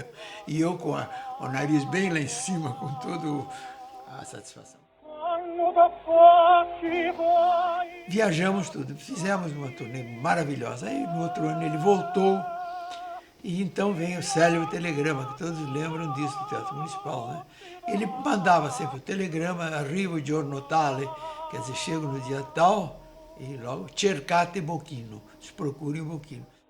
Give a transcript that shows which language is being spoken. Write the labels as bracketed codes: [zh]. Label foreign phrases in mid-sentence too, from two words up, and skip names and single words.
[pt] E eu com o nariz bem lá em cima, com toda a satisfação. Viajamos tudo, fizemos uma turnê maravilhosa. Aí no outro ano ele voltou, e então vem o célebre telegrama, que todos lembram disso do Teatro Municipal, né? Ele mandava sempre o telegrama, [it] arrivo giorno tale, [pt] quer dizer, chego no dia tal, e logo, [it] cercate Bocchino, [pt] se procurem o Bocchino.